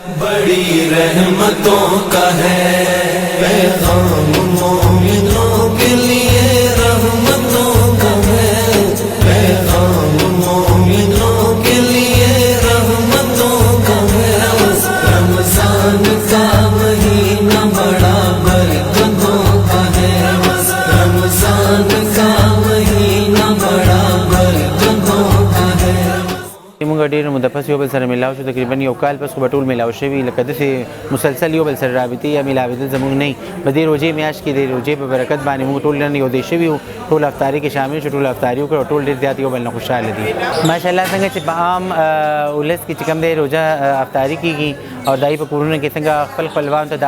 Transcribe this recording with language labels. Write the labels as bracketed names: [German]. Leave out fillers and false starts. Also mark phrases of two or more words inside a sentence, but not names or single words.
[Urdu] بڑی رحمتوں کا ہے پیغام مومنوں کے لیے رحمتوں کا ہے پیغام مومنوں کے لیے رحمتوں کا ہے رمضان کا مہینہ بڑا برکتوں کا ہے رمضان کا مہینہ بڑا برکتوں کا ہے [Pashto] موږ ډېر مده پس یو بل سره میلاو شو تقریبا یو کال پس خو به ټول میلاو شوي لکه داسې مسلسل یو بل سره رابطې یا میلاوېدل زموږ نه وي په دې روژې میاشت کې د روژې په برکت باندې موږ ټول نن یو ځای شوي وو ټول افطاري کې شامل شو ټول افطاري وکړو ټول ډېر زیات یو بل نه خوشحاله دي ماشاءالله څنګه چې په عام ولس کې چې کوم دی روژه افطاري کېږي او دای په کورونه کې څنګه خپل خپلوان ته